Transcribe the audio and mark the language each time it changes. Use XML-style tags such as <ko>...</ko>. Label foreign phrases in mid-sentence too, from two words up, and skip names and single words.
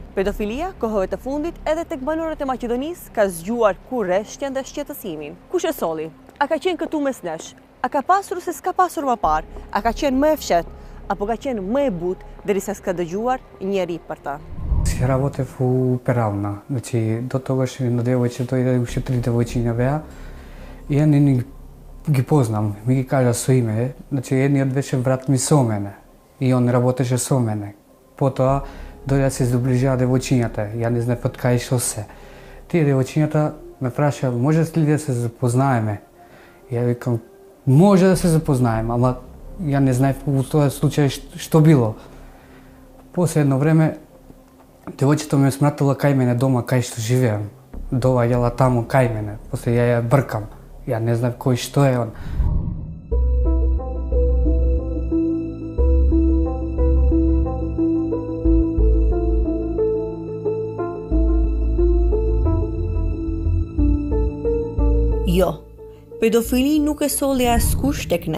<sq>Pedofilia kohëve të fundit edhe tek banorët e Maqedonisë ka zgjuar kurreshtjen dhe shqetësimin. Kush e solli? A ka qenë këtu mes nesh? A ka pasur se s'ka pasur më parë? A ka qenë më e fshehtë? Apo ka qenë më e butë derisa s'ka dëgjuar njeri për ta?</sq> <mk>Si работев у Перална, значи до тогаш на девојчето и уште три девојчиња и ја не ги познам, ми ги кажа со име, значи едниот беше брат ми со мене и он работеше со мене. Потоа дојде се изближаа девојчињата, ја не знаев од кај што се. Тие девојчињата ме праша, може ли да се запознаеме? Ја викам, може да се запознаеме, ама ја не знаев во тој случај што било. После едно време девојчето ме смратила кај мене дома, кај што живеам. Доаѓала таму кај мене, после ја бркам. Ја не знаев кој што е он.</mk> <sq>Jo, pedofili nuk e solli askush tek ne.</sq>